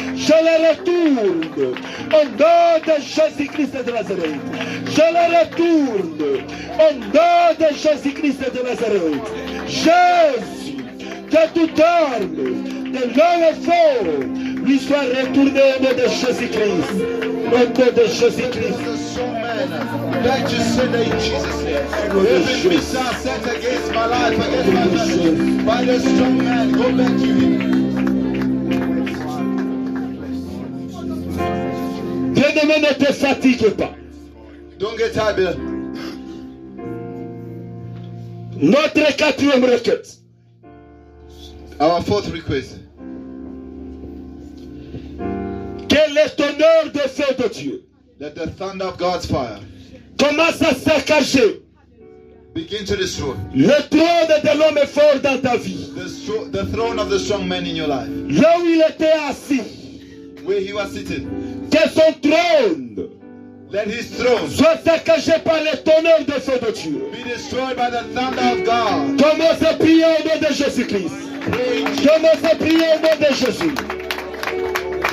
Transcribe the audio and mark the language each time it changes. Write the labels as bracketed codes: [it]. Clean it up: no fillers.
[fr] Je le retourne au nom de Jésus-Christ de Nazareth. Je le retourne au nom de Jésus-Christ de Nazareth. Jésus, que toute arme de l'homme fort lui soit retournée au nom de Jésus-Christ. Au nom de Jésus-Christ. [en] Back to sender in Jesus' name. Every missile sent against my life, against my family, by the strong man, go back to him. [fr] Bien-aimé, ne te fatigue pas. [en] Don't get tired, beloved. [fr] Notre quatrième requête. [en] Our fourth request. [fr] Que le tonnerre de feu de Dieu [en] Let the thunder of God's fire [fr] commence à saccager [en] begin to destroy [fr] le trône de l'homme fort dans ta vie. [en] the throne of the strong man in your life. [fr] Là où il était assis, [en] Where he was seated. [fr] que son trône [en] Let his throne [fr] soit saccagé par le tonnerre de feu de Dieu. [en] be destroyed by the thunder of God. [fr] Commence à prier au nom de Jésus-Christ. [en] Pray in Jesus' [fr] Commence à prier au nom de Jésus.